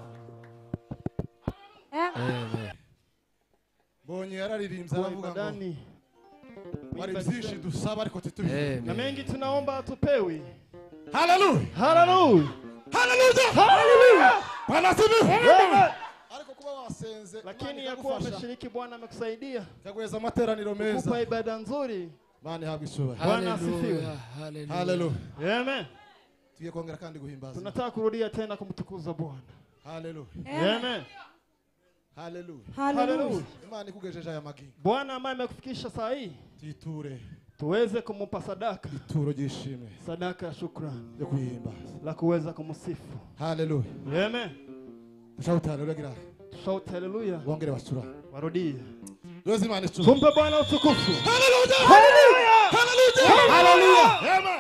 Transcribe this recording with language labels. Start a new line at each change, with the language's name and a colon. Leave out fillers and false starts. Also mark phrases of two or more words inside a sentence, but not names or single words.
Kinyarwanda: Bonye yararirimbye aravuga ngo wari byinshi dusaba ariko titubihe.
Swahili: Na mengi tunaomba tupewi. Hallelujah. Hallelujah. Hallelujah. Hallelujah.
Kinyarwanda: Bwana sibi. Ariko kuba wasenze
Swahili: Lakini ya kuwa umeshiriki Bwana amekusaidia.
Kinyarwanda: Yaguheza amateraniro meza.
Swahili: Kupa ibada nzuri.
Kinyarwanda: Bwana habwe ishuba.
Swahili: Bwana asifiwe. Hallelujah. Amen.
Kinyarwanda: Tugiye kongera kandi guhimbaza.
Swahili: Tunataka kurudia tena kumtukuza Bwana. Hallelujah. Amen. Hallelujah. Hallelujah.
Kinyarwanda: Imana ikugejeje aya magingo.
Swahili: Bwana ambaye amekufikisha saa hii.
Kinyarwanda: Titure.
Swahili: Tuweze kumpa sadaka.
Kinyarwanda: Ituro gishimwe.
Swahili: Sadaka ya shukrani.
Kinyarwanda: Yo kuhimbaza.
Swahili: La kuweza kumsifu. Hallelujah. Amen.
English: Shout hallelujah. Shout hallelujah.
Kinyarwanda: Wongere basura.
Swahili: Warudie.
Kinyarwanda: Yozi Imana ishuba.
Swahili: Tumpe Bwana utukufu. Hallelujah. Hallelujah. Hallelujah. Hallelujah. Amen.